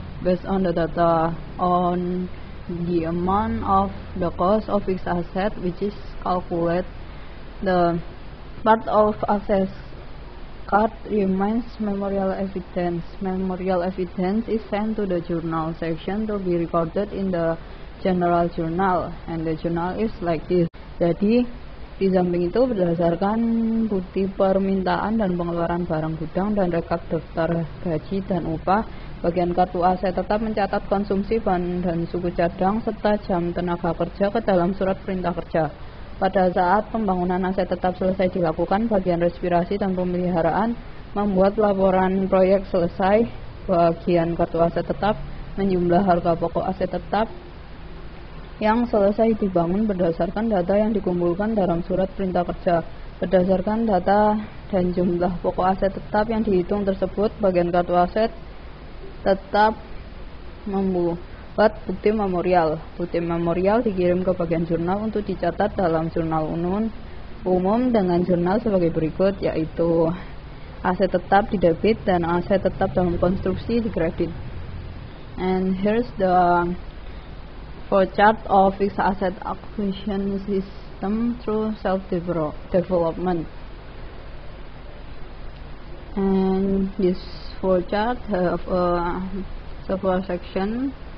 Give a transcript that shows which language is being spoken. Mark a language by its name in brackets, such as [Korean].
[English] Based on the data on the amount of the cost of fixed asset which is calculated, the part of access card remains memorial evidence. Memorial evidence is sent to the journal section to be recorded in the general journal, and the journal is like this. [Indonesian] Jadi di samping itu berdasarkan bukti permintaan dan pengeluaran barang gudang dan rekap daftar gaji dan upah, bagian kartu aset tetap mencatat konsumsi bahan dan suku cadang serta jam tenaga kerja ke dalam surat perintah kerja. Pada saat pembangunan aset tetap selesai dilakukan, bagian respirasi dan pemeliharaan membuat laporan proyek selesai. Bagian kartu aset tetap menjumlah harga pokok aset tetap yang selesai dibangun berdasarkan data yang dikumpulkan dalam surat perintah kerja. Berdasarkan data dan jumlah pokok aset tetap yang dihitung tersebut, bagian kartu aset tetap membuat bukti memorial. Bukti memorial dikirim ke bagian jurnal untuk dicatat dalam jurnal umum dengan jurnal sebagai berikut, yaitu aset tetap di debit dan aset tetap dalam konstruksi di kredit. [English] And here's the flowchart of fixed asset acquisition system through self-development. And this flowchart have several sections.